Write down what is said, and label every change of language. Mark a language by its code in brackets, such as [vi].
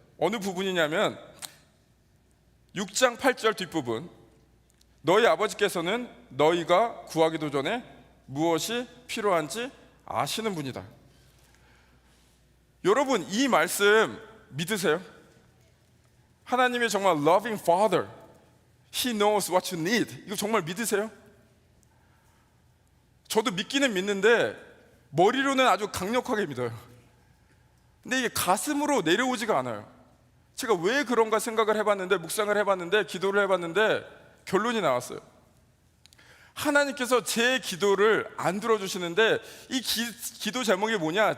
[ko] 어느 부분이냐면 6장 8절 뒷부분, 너희 아버지께서는 너희가 구하기도 전에 무엇이 필요한지 아시는 분이다. 여러분, 이 말씀 믿으세요? 하나님이 정말 [en] loving father, he knows what you need, [ko] 이거 정말 믿으세요? 저도 믿기는 믿는데 머리로는 아주 강력하게 믿어요. 근데 이게 가슴으로 내려오지가 않아요. 제가 왜 그런가 생각을 해봤는데, 묵상을 해봤는데, 기도를 해봤는데 결론이 나왔어요. 하나님께서 제 기도를 안 들어주시는데, 이 기도 제목이 뭐냐?